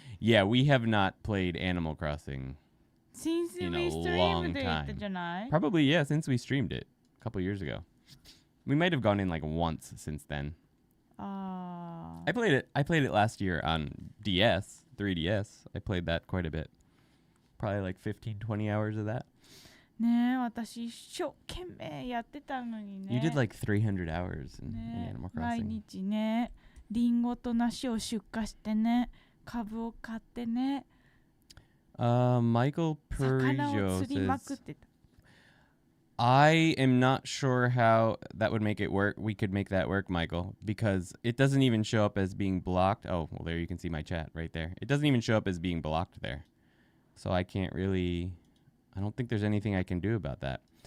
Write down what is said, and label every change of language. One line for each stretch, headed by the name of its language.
English: Yeah, we have not played Animal Crossing in a long time. Probably, yeah, since we streamed it a couple years ago. We might have gone in like once since then. I played it last year on DS, 3DS. I played that quite a bit. Probably like 15, 20 hours of that.
Japanese: ねえ、私一生懸命やってたのにね。
English: You did like 300 hours in Animal Crossing.
Japanese: 毎日ね、リンゴと梨を出荷してね、株を買ってね。
English: Michael Perigo
Japanese: 釣りまくってた。
English: I am not sure how that would make it work. We could make that work, Michael, because it doesn't even show up as being blocked. Oh, well, there you can see my chat right there. It doesn't even show up as being blocked there. So I can't really... I don't think there's anything I can do about that.